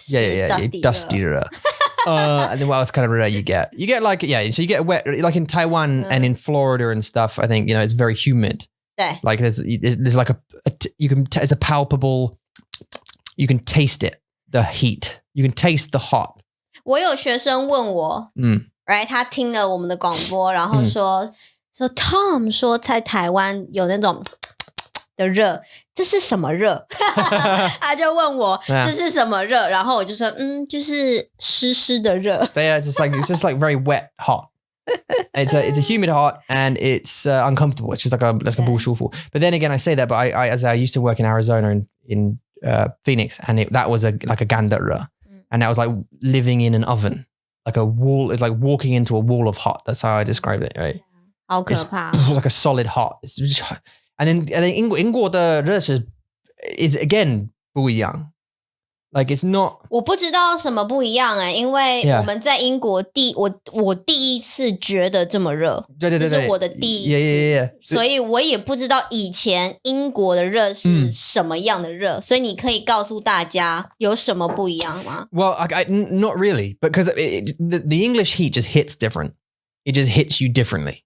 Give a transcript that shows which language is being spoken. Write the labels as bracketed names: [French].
[English] Yeah. Dusty 热。And then what else kind of rare you get? You get like, yeah, so you get wet, like in Taiwan and in Florida and stuff, I think, it's very humid. Like there's like there's a palpable, you can taste it, the heat. You can taste the hot. [Chinese] 我有学生问我，right, 他听了我们的广播，然后说 Tom 说在台湾有那种的热，这是什么热？他就问我这是什么热，然后我就说就是湿湿的热。 [English] Yeah, it's just like very wet, hot. It's a humid hot and it's uncomfortable. It's just like a [Chinese] 不舒服. [English] But then again, I say that, but I used to work in Arizona in Phoenix, and that was like a [Chinese] 干的热, [English] and that was like living in an oven, like a wall. It's like walking into a wall of hot. That's how I described it, right? [Chinese] 好可怕. [English] It was like a solid hot. It's just, and then [Chinese] 英国的热是 [English] is again [Chinese] 不一样. [English] Like it's not. [Chinese] 我不知道什么不一样因为我们在英国我第一次觉得这么热，对，这是我的第一次，所以我也不知道以前英国的热是什么样的热，所以你可以告诉大家有什么不一样吗？ [English] Well, not really, because the English heat just hits different. It just hits you differently.